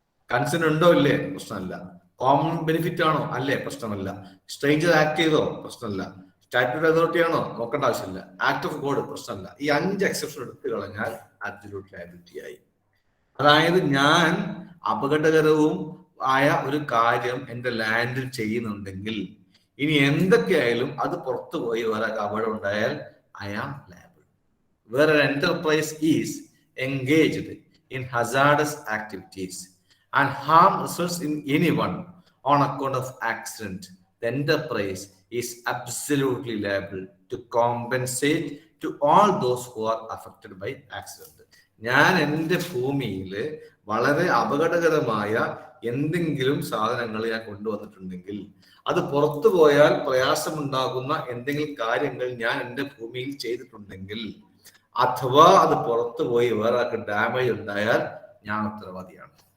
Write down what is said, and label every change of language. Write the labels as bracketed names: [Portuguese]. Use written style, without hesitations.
[Malayalam] Consent ഉണ്ടോ ഇല്ലേ പ്രശ്നമല്ല, കോമൺ ബെനിഫിറ്റ് ആണോ അല്ലേ പ്രശ്നമല്ല, സ്ട്രേഞ്ചർ ആക്ട് ചെയ്തോ പ്രശ്നമല്ല, സ്റ്റാറ്റ്യൂട്ടറി അതോറിറ്റി ആണോ നോക്കേണ്ട ആവശ്യമില്ല, ആക്ട് ഓഫ് ഗോഡ് പ്രശ്നമല്ല. ഈ 5 എക്സെപ്ഷൻ എടുത്തു കളഞ്ഞാൽ അബ്സല്യൂട്ട് ലയബിലിറ്റി ആയി. അതായത് ഞാൻ അപകടകരവും ആയ ഒരു കാര്യം എന്റെ ലാൻഡിൽ ചെയ്യുന്നുണ്ടെങ്കിൽ ഇനി എന്തൊക്കെയായാലും അത് പുറത്തു പോയി വേറെ അപകടം ഉണ്ടായാൽ [English] I am liable. [Malayalam] വേറെ [English] Enterprise is engaged in hazardous activities and harm results in anyone on account of accident, the enterprise is absolutely liable to compensate to all those who are affected by accident. [Malayalam] ഞാൻ എൻ്റെ ഭൂമിയിൽ വളരെ അപകടകരമായ എന്തെങ്കിലും സാധനങ്ങൾ ഞാൻ കൊണ്ടുവന്നിട്ടുണ്ടെങ്കിൽ, അത് പുറത്തു പോയാൽ പ്രയാസമുണ്ടാകുന്ന എന്തെങ്കിലും കാര്യങ്ങൾ ഞാൻ എൻ്റെ ഭൂമിയിൽ ചെയ്തിട്ടുണ്ടെങ്കിൽ, അഥവാ അത് പുറത്തു പോയി വേറെ ആൾക്ക് ഡാമേജ് ഉണ്ടായാൽ ഞാൻ ഉത്തരവാദിയാണ്.